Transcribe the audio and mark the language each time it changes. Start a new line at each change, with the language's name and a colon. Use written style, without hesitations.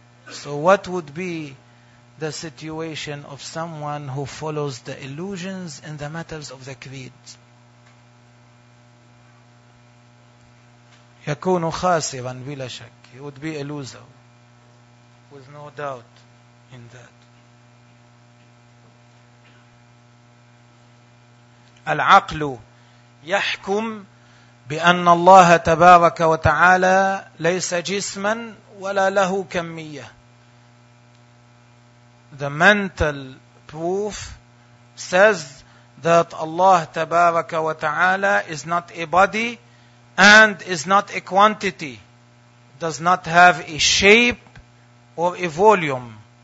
English: So what would be the situation of someone who follows the illusions in the matters of the creed?
Arabic: يكون خاسرا بلا شك.
English: He would be a loser, with no doubt in that.
Arabic: العقل يحكم بأن الله تبارك وتعالى ليس جسما ولا له كمية.
English: The mental proof says that Allah Tabaraka wa Ta'ala is not a body and is not a quantity, does not have a shape or a volume.